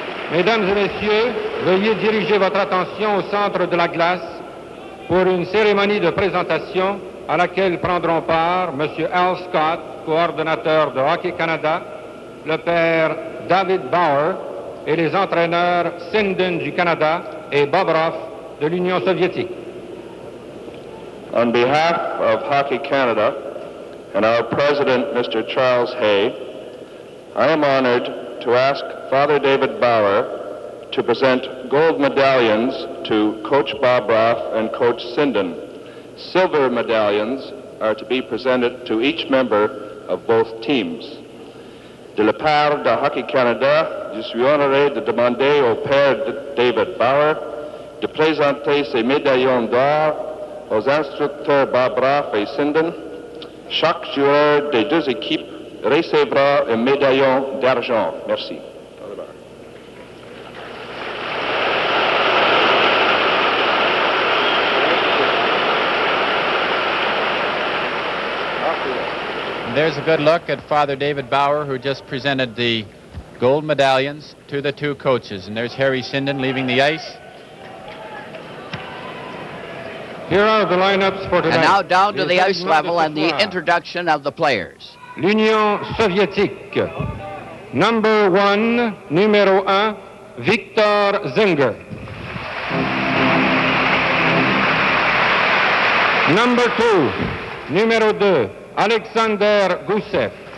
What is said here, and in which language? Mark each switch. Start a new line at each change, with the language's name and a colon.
French: Mesdames et messieurs, veuillez diriger votre attention au centre de la glace pour une cérémonie de présentation à laquelle prendront part Monsieur Al Scott, coordonnateur de Hockey Canada, le père David Bauer et les entraîneurs Sinden du Canada et Bobrov de l'Union soviétique.
English: On behalf of Hockey Canada and our president, Mr. Charles Hay, I am honored to ask Father David Bauer to present gold medallions to Coach Bobrov and Coach Sinden. Silver medallions are to be presented to each member of both teams.
French: De la part de Hockey Canada, je suis honoré de demander au père David Bauer de présenter ces médaillons d'or aux instructeurs Bobrov et Sinden. Chaque joueur des 2 équipes recevra un médaillon d'argent. Merci.
English: There's a good look at Father David Bauer, who just presented the gold medallions to the 2 coaches. And there's Harry Sinden leaving the ice. Here are the lineups for tonight. And now down to the ice level and the introduction of the players.
French: L'Union soviétique.
English: Number 1,
French: numéro 1,
English: Viktor Zinger. Number 2,
French: numéro 2,
English: Alexander Gusev.